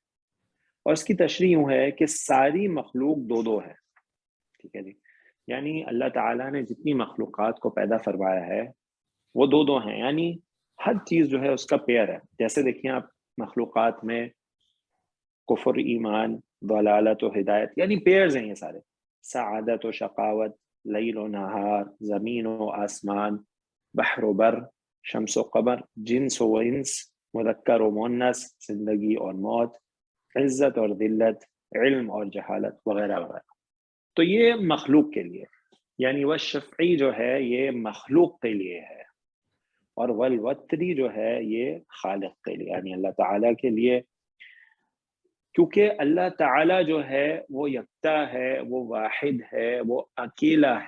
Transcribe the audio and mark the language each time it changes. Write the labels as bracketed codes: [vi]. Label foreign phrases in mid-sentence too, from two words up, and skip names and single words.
[ur] اور اس کی تشریح یوں ہے کہ ساری مخلوق دو دو ہے، ٹھیک ہے جی، یعنی اللہ تعالیٰ نے جتنی مخلوقات کو پیدا فرمایا ہے وہ دو دو ہیں، یعنی ہر چیز جو ہے اس کا پیئر ہے. جیسے دیکھیں آپ مخلوقات میں کفر، ایمان، ضلالت و ہدایت، یعنی پیئرز ہیں یہ سارے. سعادت و شقاوت، لیل و نہار، زمین و آسمان، بحر و بر، شمس و قمر، جنس و انس، مذکر و مؤنث، زندگی اور موت، عزت اور ذلت، علم اور جہالت، وغیرہ وغیرہ. تو یہ مخلوق کے لیے، یعنی وہ شفعی جو ہے یہ مخلوق کے لیے ہے، اور والوتری جو ہے یہ خالق کے لیے، یعنی اللہ تعالیٰ کے لیے. کیونکہ اللہ تعالیٰ جو ہے وہ یکتا ہے، وہ واحد ہے، وہ اکیلا ہے.